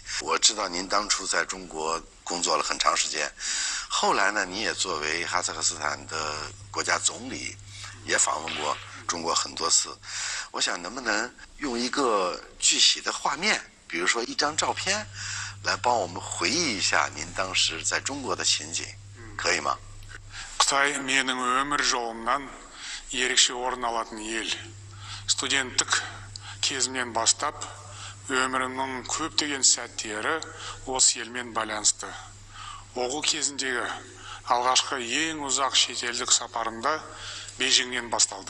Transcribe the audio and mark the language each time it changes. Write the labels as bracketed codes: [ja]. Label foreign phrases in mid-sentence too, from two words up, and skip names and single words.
[zh] 我知道您当初在中国工作了很长时间，后来呢，你也作为哈萨克斯坦的国家总理，也访问过中国很多次。我想能不能用一个具体的画面，比如说一张照片，来帮我们回忆一下您当时在中国的情景，可以吗？ [kk] Қытай менің өмір жолымнан ерекше орын алатын ел. Студенттік кезімнен бастап өмірімнің көптеген сәттері осы елмен байланысты. Оқу кезіндегі алғашқы ең ұзақ шетелдік сапарымда Бейжіңнен басталды.